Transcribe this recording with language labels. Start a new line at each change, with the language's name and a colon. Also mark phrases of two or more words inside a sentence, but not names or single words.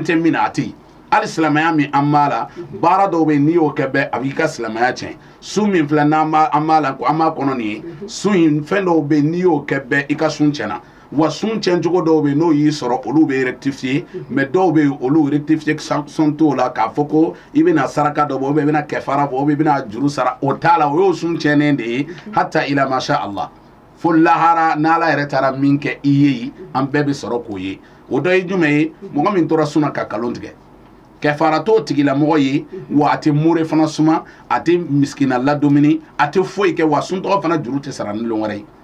Bambara: tɛ min na a tɛ yen hali silamɛya min an b'a la baara dɔw bɛ yen n'i y'o kɛ bɛɛ a b'i ka silamɛya tiɲɛ su min filɛ n'an b'a la an b'a kɔnɔ nin ye su in fɛn dɔw bɛ yen n'i y'o kɛ bɛɛ i ka sun tiɲɛna wa sun tiɲɛ cogo dɔw bɛ yen n'o y'i sɔrɔ olu bɛ
French: rectifier mais
Bambara: dɔw bɛ yen olu rectifier sɔn t'o la k'a fɔ ko i bɛna saraka dɔ bɔ
French: ou bien
Bambara: i bɛna kɛfara bɔ
French: ou bien
Bambara: i bɛna juru sara o t'a la o y'o sun tiɲɛnen de ye
Arabic: حتى إلى ما شاء الله
Bambara: fo lahara n'ala yɛrɛ taara min kɛ i ye an bɛɛ bɛ sɔrɔ k'o ye o dɔ ye jumɛn ye mɔgɔ min tora sun na ka nkalon tigɛ kɛfara t'o tigilamɔgɔ ye wa a tɛ mure fana suma a tɛ miskina ladomini a tɛ foyi kɛ wa sun tɔgɔ fana juru tɛ sara ni lon wɛrɛ ye